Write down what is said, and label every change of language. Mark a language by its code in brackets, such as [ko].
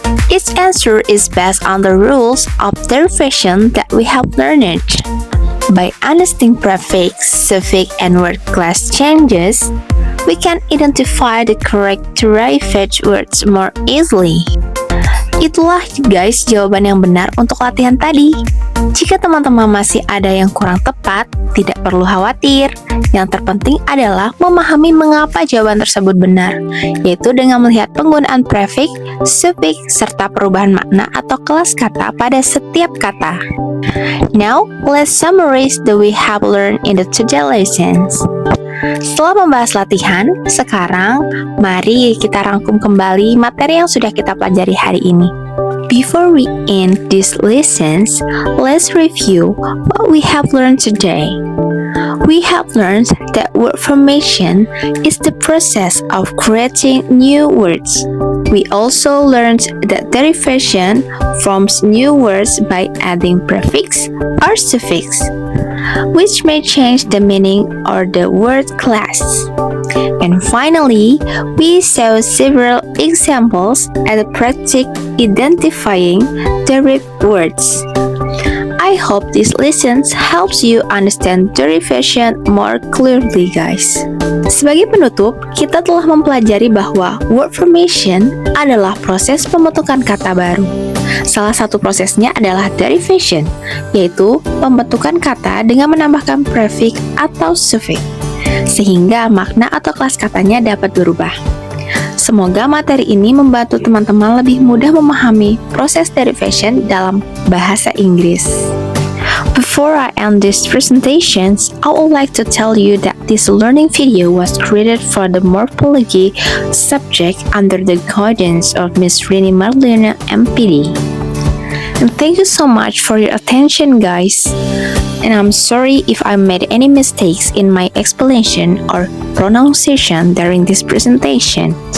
[en] Each answer is based on the rules of derivation that we have learned. By understanding prefix, suffix, and word class changes, we can identify the correct derived words more easily. [id] Itulah guys jawaban yang benar untuk latihan tadi. Jika teman-teman masih ada yang kurang tepat, tidak perlu khawatir. Yang terpenting adalah memahami mengapa jawaban tersebut benar, yaitu dengan melihat penggunaan prefix, suffix, serta perubahan makna atau kelas kata pada setiap kata. [en] Now, let's summarize the we have learned in the today lessons. [id] Setelah membahas latihan, sekarang mari kita rangkum kembali materi yang sudah kita pelajari hari ini. [en] Before we end these lessons, let's review what we have learned today. We have learned that word formation is the process of creating new words. We also learned that derivation forms new words by adding prefix or suffix, which may change the meaning or the word class. And finally, we saw several examples and practice identifying derived words. I hope this lessons helps you understand derivation more clearly, guys. [id] Sebagai penutup, kita telah mempelajari bahwa word formation adalah proses pembentukan kata baru. Salah satu prosesnya adalah derivation, yaitu pembentukan kata dengan menambahkan prefix atau suffix, sehingga makna atau kelas katanya dapat berubah. Semoga materi ini membantu teman-teman lebih mudah memahami proses derivation dalam bahasa Inggris. [en] Before I end this presentations, I would like to tell you that this learning video was created for the morphology subject under the guidance of Miss Rini Marlina MPD. And thank you so much for your attention, guys. And I'm sorry if I made any mistakes in my explanation or pronunciation during this presentation.